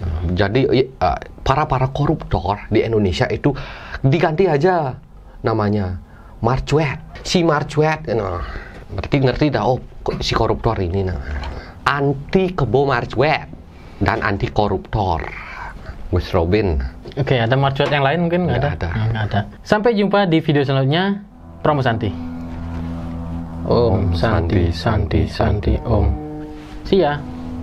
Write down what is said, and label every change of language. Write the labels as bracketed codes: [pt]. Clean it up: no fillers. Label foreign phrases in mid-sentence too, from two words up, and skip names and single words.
[id] Jadi para koruptor di Indonesia itu diganti aja namanya Marcuet. Si Marcuet, ngerti dah, oh si koruptor ini, anti Kebo Marcuet dan anti koruptor. Gus Robin. Oke, ada Marcuet yang lain mungkin nggak ada. Nggak ada. Sampai jumpa di video selanjutnya. [sa] Promo Santi. Om Santi Santi Santi Om. [en] See ya.